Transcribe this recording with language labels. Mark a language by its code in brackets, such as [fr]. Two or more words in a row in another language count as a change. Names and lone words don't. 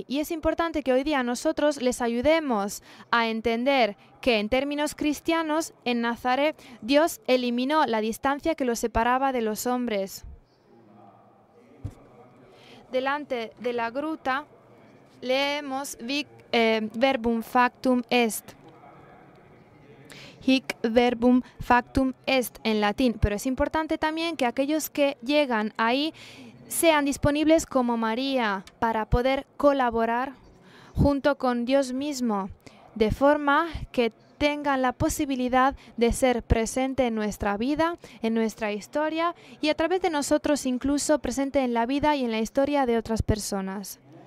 [es] Y es importante que hoy día nosotros les ayudemos a entender que en términos cristianos, en Nazaret, Dios eliminó la distancia que los separaba de los hombres. Delante de la gruta leemos [la] verbum factum est. Hic verbum factum est [es] en latín. Pero es importante también que aquellos que llegan ahí sean disponibles como María para poder colaborar junto con Dios mismo, de forma que tengan la posibilidad de ser presente en nuestra vida, en nuestra historia y a través de nosotros incluso presente en la vida y en la historia de otras personas.